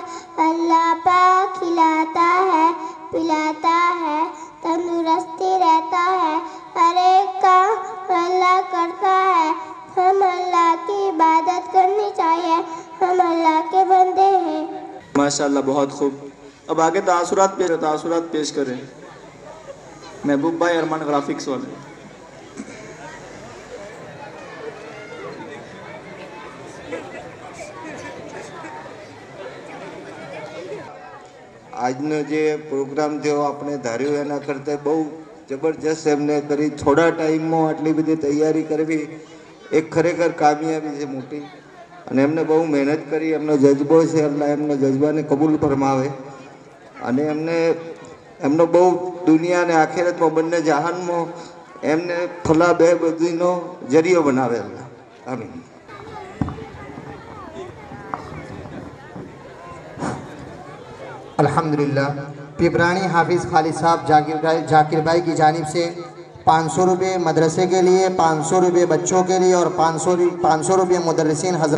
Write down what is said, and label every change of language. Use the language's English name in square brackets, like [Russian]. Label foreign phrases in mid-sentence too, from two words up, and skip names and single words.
[Urdu] اللہ پاک کھلاتا ہے, پلاتا ہے, تندرستی رہتا ہے, ہر ایک کام اللہ کرتا ہے. ہم اللہ کی عبادت کرنی چاہیے, ہم اللہ کے بندے ہیں. ماشاءاللہ, بہت خوب. اب آگے تاثرات پیش کریں محبوب بھائی, ارمان گرافکس والے. [Gujarati] આજનો જે પ્રોગ્રામ થયો આપણે ધાર્યું એના કરતાં બહુ જબરજસ્ત એમને કરી. થોડા ટાઈમમાં આટલી બધી તૈયારી કરવી એક ખરેખર કામયાબી છે મોટી, અને એમને બહુ મહેનત કરી, એમનો જજ્બો છે, અલ્લાહ એમનો જજ્બાને કબૂલ ફરમાવે, અને એમનો બહુ દુનિયા અને આખિરતમાં બંને જહાનમાં એમને ફલા બે બધીનો જરિયો બનાવે અલ્લાહ. આમીન. [Urdu] الحمدللہ. پیپرانی حافظ خالد صاحب جاکر بھائی کی جانب سے 500 روپے مدرسے کے لیے, 500 روپے بچوں کے لیے, اور 500 روپے مدرسین حضرت.